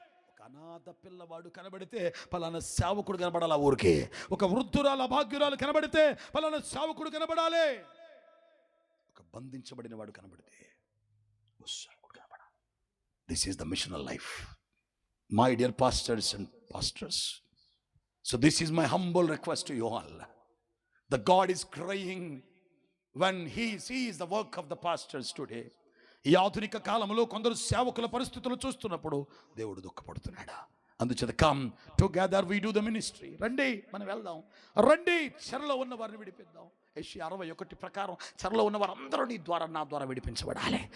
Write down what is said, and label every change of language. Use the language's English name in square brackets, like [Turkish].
[Telugu] ఒక అనాథ పిల్లవాడు కనబడితే పలానా సేవకుడు కనబడాలి ఊరికి. ఒక వృద్ధురాల భాగ్యురాలు కనబడితే పలానా సేవకుడు కనబడాలి. ఒక బంధించబడిన వాడు కనబడితే సేవకుడు కనబడాలి. [English] This is the missional life, my dear pastors and pastors. So this is my humble request to you all. The God is crying when he sees the work of the pastors today. [Telugu] ఈ ఆధునిక కాలంలో కొందరు సేవకుల పరిస్థితులు చూస్తున్నప్పుడు దేవుడు దుఃఖపడుతున్నాడు. అందుచేత [English] Come together we do the ministry. [Telugu] రండి మనం వెళ్దాం, రండి చెరలో ఉన్న వారిని విడిపిద్దాం. యెషయా 61 ప్రకారం చెరలో ఉన్న వారందరూ నీ ద్వారా నా ద్వారా విడిపించబడాలి.